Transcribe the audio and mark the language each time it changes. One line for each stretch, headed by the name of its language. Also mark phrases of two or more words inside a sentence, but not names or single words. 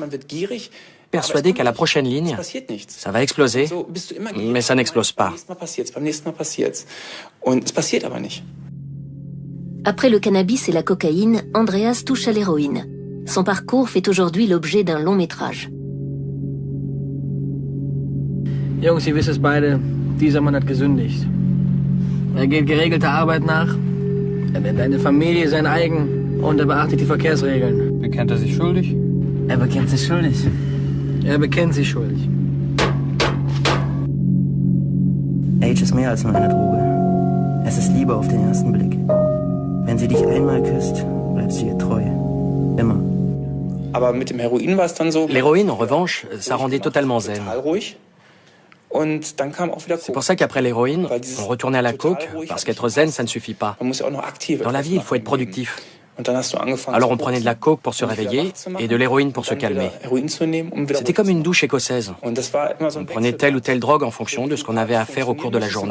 French: Persuadé qu'à la prochaine ligne, ça va exploser, mais ça n'explose pas. Après le cannabis et la cocaïne, Andreas touche à l'héroïne. Son parcours fait aujourd'hui l'objet d'un long métrage.
German: Jungs, ihr wisst es beide, dieser Mann hat gesündigt. Geht geregelter Arbeit nach, nennt eine Familie sein eigen und beachtet die Verkehrsregeln. Bekennt sich schuldig? bekennt sich schuldig. Bekennt sich schuldig. Age ist mehr als nur eine Droge. Es ist Liebe auf den ersten Blick. Wenn sie dich einmal küsst, bleibst du ihr treu. Immer. Aber mit dem Heroin war es dann so.
French: L'héroïne, en revanche, ça rendait totalement zen. C'est pour ça qu'après l'héroïne, on retournait à la coke, parce qu'être zen, ça ne suffit pas. Dans la vie, il faut être productif. Alors on prenait de la coke pour se réveiller et de l'héroïne pour se calmer. C'était comme une douche écossaise. On prenait telle ou telle drogue en fonction de ce qu'on avait à faire au cours de la journée.